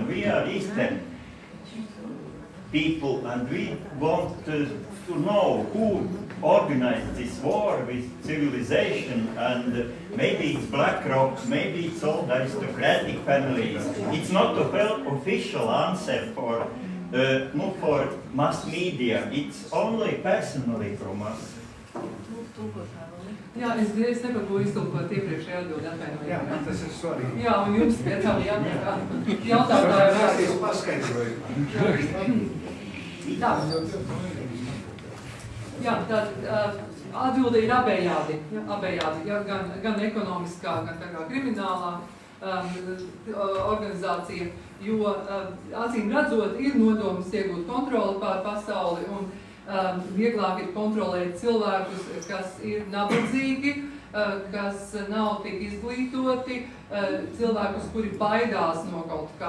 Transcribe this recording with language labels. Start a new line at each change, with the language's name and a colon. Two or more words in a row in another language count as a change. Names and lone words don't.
English: We are Eastern people, and we want to know who organized this war with civilization, and maybe it's BlackRock, maybe it's all the aristocratic families. It's not an official answer for mass media, it's only personally from us.
Latvian: Jā, es nepagoju iztulkot iepriekšējā atbildi, atvainojiet. Jā, tas ir svarīgi. Jā, un jums pie tā jautātāju vēstures paskaidroju. Tā. Jā, tad atbilde ir abējādi, ja, gan ekonomiskā, gan tā kā kriminālā organizācija, jo acīm redzot ir nodoms iegūt kontroli pār pasauli un vieglāk ir kontrolēt cilvēkus, kas ir nabadzīgi, kas nav tik izglītoti, cilvēkus, kuri baidās no kaut kā.